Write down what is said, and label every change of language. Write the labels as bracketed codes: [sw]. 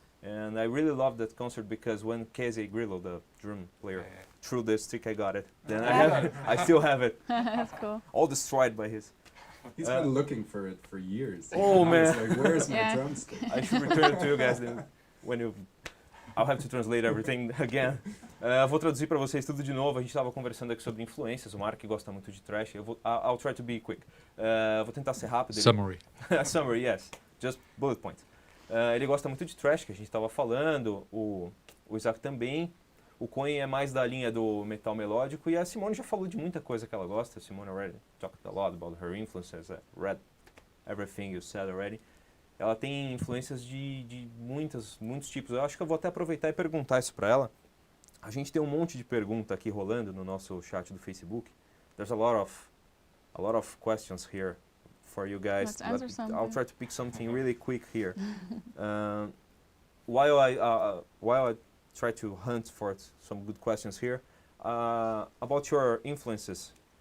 [en] And I really loved that concert because when Casey Grillo, the drum player, threw the stick, I got it. Then I still have it, That's cool. all destroyed by his. He's been looking for it for years. Oh, Now it's man. like, where's my Yeah. drumstick? I should return it to you guys then when you. I'll have to translate everything again. [pt] Vou traduzir para vocês tudo de novo. A gente estava conversando aqui sobre influências. O Mark gosta muito de thrash. [en] I'll try to be quick. [pt] Vou tentar ser rápido. [en] Summary. Summary, yes. Just bullet points. [pt] Ele gosta muito de thrash, que a gente estava falando. O Isaac também. O Koen é mais da linha do metal melódico. E a Simone já falou de muita coisa que ela gosta. [en] A Simone already talked a lot about her influences. Read everything you said already. [pt] Ela tem influências de muitos tipos. Eu acho que eu vou até aproveitar e perguntar isso para ela. A gente tem um monte de pergunta aqui rolando no nosso chat do Facebook. [en] There's a lot of questions here for you guys. Let's answer something. I'll try to pick something really quick here. While I try to hunt for some good questions here, about your influences